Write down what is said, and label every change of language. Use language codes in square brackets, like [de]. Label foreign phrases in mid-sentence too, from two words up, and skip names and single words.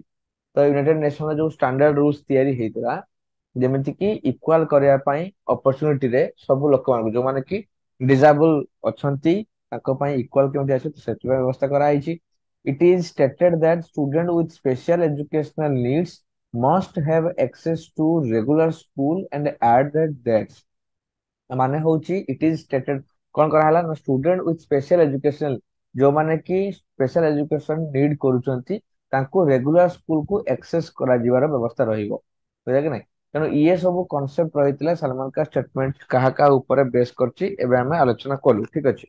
[or] ତ ୟୁନାଇଟେଡ ନେସନର ଯୋଉ [en] standard rules [or] ତିଆରି ହେଇଥିଲା ଯେମିତି କି ଇକ୍ୱାଲ କରିବା ପାଇଁ ଅପରଚୁନିଟିରେ ସବୁ ଲୋକମାନଙ୍କୁ, ଯୋଉମାନେ କି ଡିଜାବୁଲ ଅଛନ୍ତି ତାଙ୍କ ପାଇଁ ଇକ୍ୱାଲ କେମିତି ଆସିବ ସେଥିପାଇଁ ବ୍ୟବସ୍ଥା କରାଯାଇଛି। [en] it is stated that student with special educational needs must have access to regular school and at that [or] ମାନେ ହଉଛି [en] it is stated, [or] କଣ କରାହେଲା ନା [en] student with special educational, [or] ଯୋଉମାନେ କି [en] special education need [or] କରୁଛନ୍ତି ତାଙ୍କୁ [en] regular school-ku ଆକ୍ସେସ [or] କରାଯିବାର ବ୍ୟବସ୍ଥା ରହିବ, ବୁଝିଲେ କି ନାଇଁ। ତେଣୁ ଇଏ ସବୁ କନସେପ୍ଟ ରହିଥିଲା ସଲମାନ କା ଷ୍ଟେଟମେଣ୍ଟ କାହା କାହା ଉପରେ ବେସ୍ କରିଛି ଏବେ ଆମେ ଆଲୋଚନା କଲୁ, ଠିକ ଅଛି।